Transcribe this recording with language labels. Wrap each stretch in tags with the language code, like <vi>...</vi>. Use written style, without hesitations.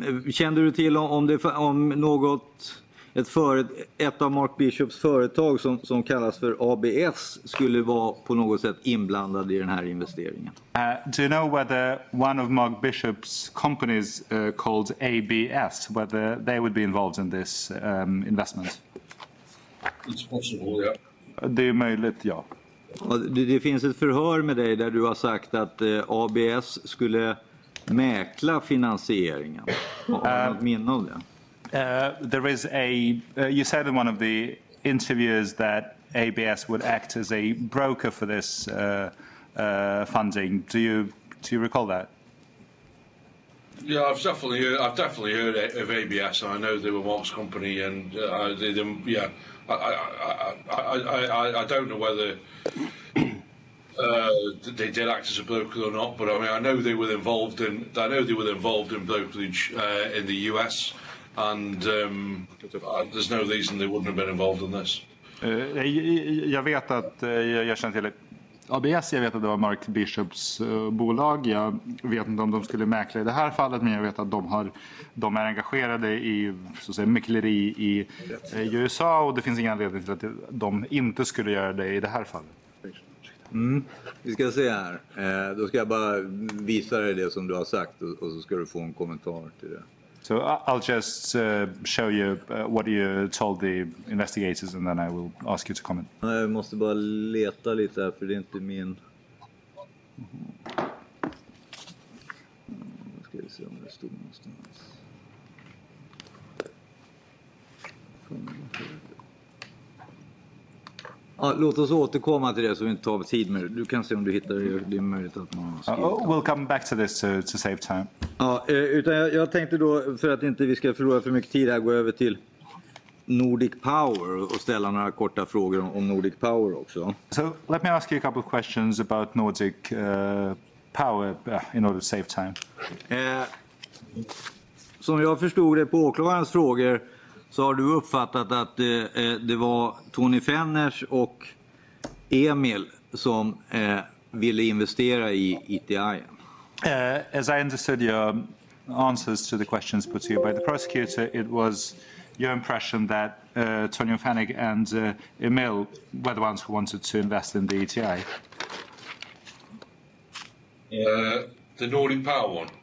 <sv>Kände du till om något ett av Mark Bishops företag som kallas för ABS skulle vara på något sätt inblandad i den här investeringen?</sv> <en>Do you know whether one of Mark Bishop's companies called ABS, whether they would be involved in this investment? It's possible, yeah.</en> <sv>Det är möjligt, ja. Det finns ett förhör med dig där du har sagt att ABS skulle mäkla finansieringen. Har du något minne av det?</sv> <en>There is you said in one of the interviews that ABS would act as a broker for this funding. Do you recall that? Yeah, I've definitely heard of ABS, and I know they were Mark's company, and I don't know whether they did act as a broker or not, but I mean I know they were involved in brokerage in the US. And there's no reason they wouldn't have been involved in this.</en> <sv>Jag vet att jag känner till ABS, jag vet att det var Mark Bishops bolag. Jag vet inte om de skulle mäkla i det här fallet, men jag vet att de är engagerade i så att säga, mäkleri i USA, och det finns ingen anledning till att de inte skulle göra det i det här fallet. Vi ska se här. Då ska jag bara visa dig det som du har sagt och så ska du få en kommentar till det.</sv> <en>So I'll just show you what you told the investigators, and then I will ask you to comment.</en> <sv>Jag måste bara leta lite här, för det är inte min... Ska vi se om det stod någonstans. Ja, låt oss återkomma till det så vi inte tar tid med det. Du kan se om du hittar det. Det är möjligt att man</sv> <en>we'll come back to this to save time.</en> <sv>Ja, utan jag tänkte då, för att inte vi ska förlora för mycket tid här, gå över till Nordic Power och ställa några korta frågor om Nordic Power också.</sv> <en>So let me ask you a couple of questions about Nordic Power in order to save time.</en> <sv>Som jag förstod det på åklagarens frågor så har du uppfattat att det var Tony Fenners och Emil som ville investera i ETI.</sv> <en>As I understood your answers to the questions put to you by the prosecutor, it was your impression that Tony Fennig and Emil were the ones who wanted to invest in the ETI. The Nordic Power one.</en>